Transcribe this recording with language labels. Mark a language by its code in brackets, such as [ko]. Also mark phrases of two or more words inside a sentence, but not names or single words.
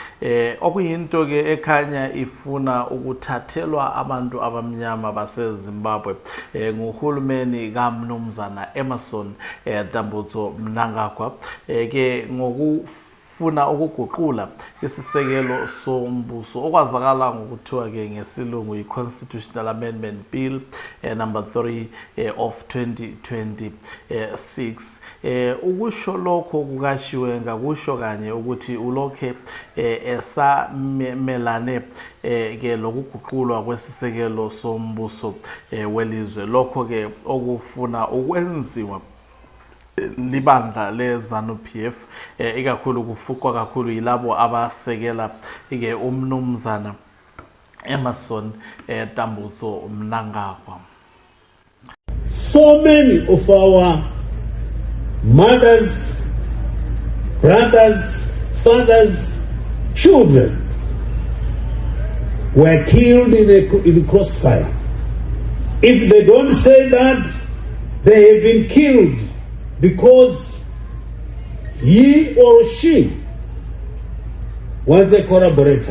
[nd] okuyinto ke ekhanya ifuna ukuthathelwa abantu abamnyama base Zimbabwe nguhulumeni kaMnumzana Emmerson Dambudzo Mnangagwa ke ngokufuna ukuguqula isisekelo sombuso okwazakala ngokuthiwa ke ngesilungu i-Constitutional Amendment Bill number 3 of 2026. Ukusho lokho kukaChiwenga kusho kanye ukuthi ulokhe esamelane ke lokuguqulwa kwesisekelo sombuso welizwe lokho ke okufuna ukwenziwa libandla leZANU-PF ikakhulu kufukwa kakhulu yilabo abasekela ke umnumzana Emmerson Dambudzo Mnangagwa. [en] So many of our mothers, brothers, fathers, children were killed in the crossfire. If they don't say that, they have been killed because he or she was a collaborator.